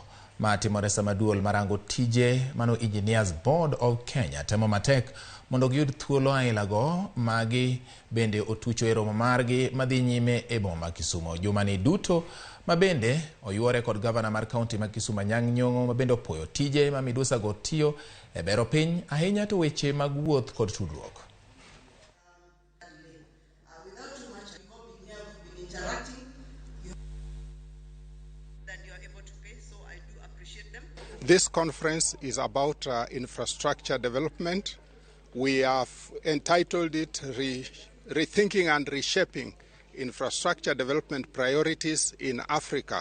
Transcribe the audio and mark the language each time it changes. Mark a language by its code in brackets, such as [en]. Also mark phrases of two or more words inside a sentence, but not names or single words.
[luo] Matimore sama duol marango tije mano Engineers Board of Kenya temo matek mondo giyud thuolo ailago magi bende otucho e romo margi madhi nyime e boma Kisumu. Jumani duto mabende oyuore kod gavana mar kaunti ma Kisumu Anyang' Nyong'o mabende opoyo tije ma Midusa go tiyo e bero piny ahinya to weche mag wuoth kod tudruok. [en] This conference is about infrastructure development. We have entitled it Rethinking and Reshaping Infrastructure Development Priorities in Africa.